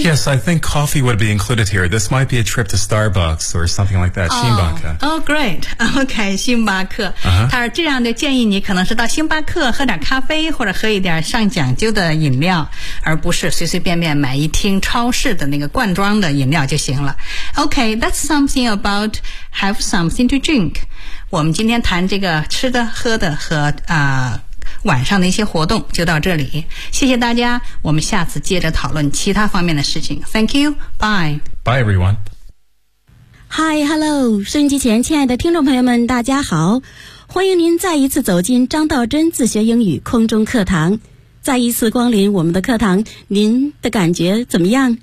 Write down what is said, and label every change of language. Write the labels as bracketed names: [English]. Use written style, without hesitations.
[English] Yes, I think coffee would be included here. This might be a trip to Starbucks or something like that. [Chinese] 星巴克。 [English] Oh, great. Okay, 星巴克。 [Chinese] 他这样的建议你可能是到星巴克喝点咖啡或者喝一点上讲究的饮料，而不是随随便便买一听超市的那个罐装的饮料就行了。 [English] Okay, that's something about have something to drink. [Chinese] 我们今天谈这个吃的、喝的和晚上的一些活动就到这里，谢谢大家，我们下次接着讨论其他方面的事情。 [English] Thank you, bye. Bye everyone. Hi, hello, [Chinese] 收音机前亲爱的听众朋友们，大家好，欢迎您再一次走进张道真自学英语空中课堂，再一次光临我们的课堂，您的感觉怎么样？